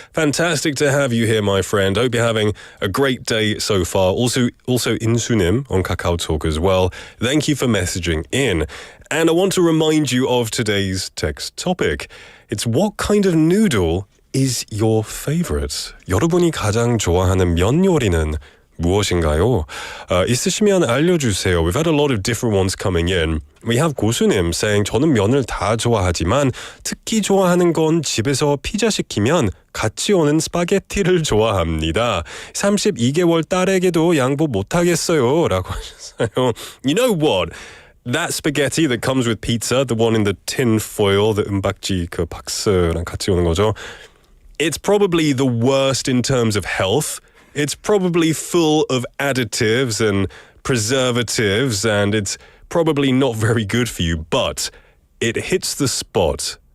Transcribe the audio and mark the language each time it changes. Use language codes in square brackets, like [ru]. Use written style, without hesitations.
[en] Fantastic to have you here, my friend. Hope you're having a great day so far. Also Insunim on Kakao Talk as well. Thank you for messaging in. And I want to remind you of today's text topic. It's what kind of noodle is your favorite? [ko] 여러분이 가장 좋아하는 면 요리는 무엇인가요? 있으시면 알려주세요. [en] We've had a lot of different ones coming in. We have [ko] 고수님 [en] saying [ko] 저는 면을 다 좋아하지만 특히 좋아하는 건 집에서 피자 시키면 같이 오는 스파게티를 좋아합니다. 32개월 딸에게도 양보 못하겠어요. 라고 하셨어요. [en] You know what? That spaghetti that comes with pizza, the one in the tin foil, the [ko] 은박지 그 박스랑 같이 오는 거죠. [en] It's probably the worst in terms of health. It's probably full of additives and preservatives, and it's probably not very good for you, but it hits the spot.